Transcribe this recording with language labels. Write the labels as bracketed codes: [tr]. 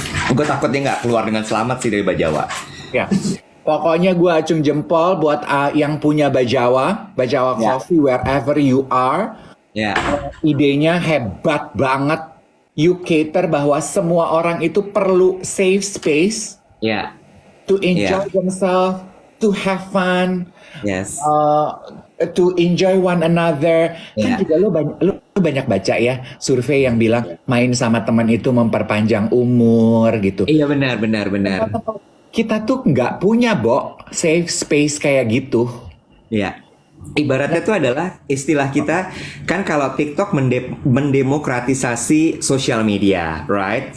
[id] Gue takut dia nggak keluar dengan selamat sih dari Bajawa. Ya. Pokoknya gue acung jempol buat yang punya Bajawa Ya. [en] Coffee wherever you are. [id] Ya, Idenya hebat banget. You cater bahwa semua orang itu perlu safe space ya, [en] to enjoy themselves, to have fun, yes. to enjoy one another. Kan Yeah. [id] juga lu banyak baca ya survei yang bilang main sama teman itu memperpanjang umur gitu. Iya benar. Kita tuh nggak punya safe space kayak gitu. Ya, ibaratnya itu adalah istilah kita kan kalau TikTok mendemokratisasi social media, right?